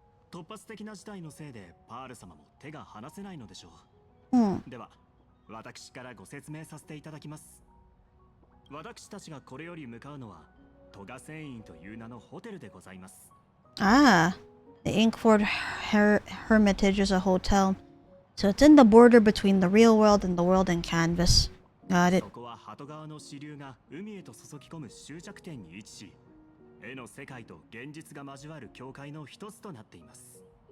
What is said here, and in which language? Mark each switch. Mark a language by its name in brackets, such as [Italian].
[Japanese] 突発的な事態のせいでパール様も手が離せないのでしょう。では、私からご説明させていただきます。私たちがこれより向かうのはトガ船員という名のホテルでございます。 [English] Ah, the Inkford Hermitage is a hotel. So it's in the border between the real world and the world in canvas. Got it. [Japanese] そこは鳩川の支流が海へと注ぎ込む終着点に位置し、絵の世界と現実が交わる境界の一つとなっています。